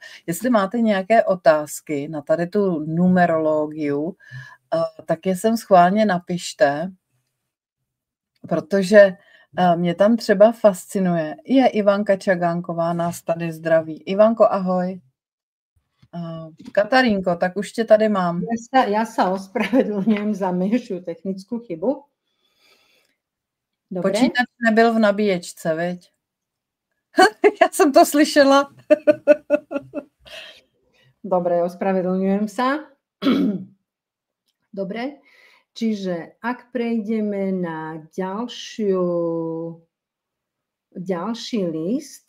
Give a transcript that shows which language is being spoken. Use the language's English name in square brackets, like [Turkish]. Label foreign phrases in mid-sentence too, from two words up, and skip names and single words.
[Czech] Jestli máte nějaké otázky na tady tu numerologii, tak je sem schválně napište, protože mě tam třeba fascinuje. Je Ivanka Čagánková, nás tady zdraví. Ivanko, ahoj. Katarínko, tak už tě tady mám. [Slovak] Ja sa ospravedlňujem za menšiu technickú chybu. Dobre. [Czech] Počítač nebyl v nabíječce, viď? [Slovak] Ja som to slyšela. Dobre, ospravedlňujem sa. Dobre, čiže ak prejdeme na ďalší list.